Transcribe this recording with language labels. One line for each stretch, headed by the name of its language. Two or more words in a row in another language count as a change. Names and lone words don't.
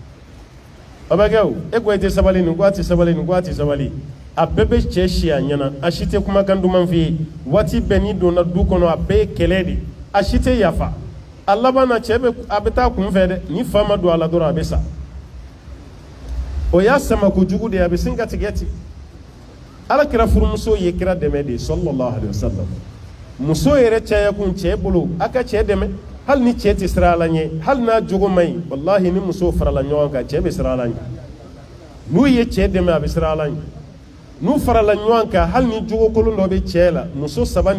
Bambara: a bɛ kɛ o e ko e tɛ sabali nin ko a tɛ sabali nin ko a tɛ sabali a bɛɛ bɛ cɛ si a ɲɛna a si tɛ kumakan duman f'i ye waati bɛɛ n'i donna du kɔnɔ a bɛɛ ye kɛlɛ de a si tɛ yafa Allah bana cɛ a bɛ taa kun fɛ dɛ ni fa ma don a la dɔrɔn a bɛ sa o y'a sama kojugu de a bɛ sin ka tigɛ ten ala kira furumuso ye kira dɛmɛ de
Arabic: صلى الله عليه وسلم
Bambara: muso yɛrɛ caya kun cɛ bolo a ka cɛ dɛmɛ hali ni cɛ tɛ siran ala ɲɛ hali n'a jogo man ɲi wallahi ni muso farala ɲɔgɔn kan cɛ bɛ siran ala ɲɛ n'u ye cɛ dɛmɛ a bɛ siran ala ɲɛ n'u farala ɲɔgɔn kan hali ni jogo kolon dɔ bɛ cɛ la muso saba